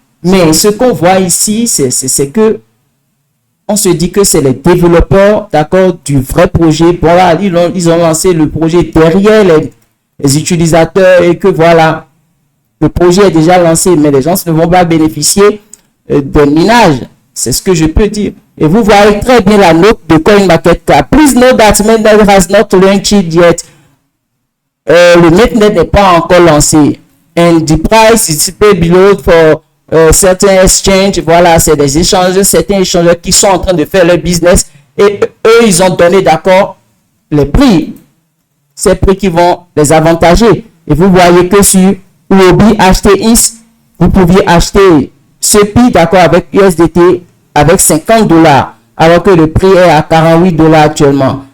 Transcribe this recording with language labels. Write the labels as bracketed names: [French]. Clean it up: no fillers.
[French] Mais ce qu'on voit ici, c'est que on se dit que c'est les développeurs, d'accord, du vrai projet. Voilà, ils ont lancé le projet derrière les utilisateurs et que voilà, le projet est déjà lancé, mais les gens ne vont pas bénéficier d'un minage. C'est ce que je peux dire. Et vous voyez très bien la note de CoinMarketCap. [English] Please note that mainnet has not launched yet. [French] Le mainnet n'est pas encore lancé. [English] And the price is below for certains exchanges. [French] Voilà, c'est des échangeurs, certains échangeurs qui sont en train de faire leur business. Et eux, ils ont donné d'accord les prix. Ces prix qui vont les avantager. Et vous voyez que sur Huobi HTX, vous pouviez acheter ce prix d'accord avec USDT avec $50, alors que le prix est à $48 actuellement.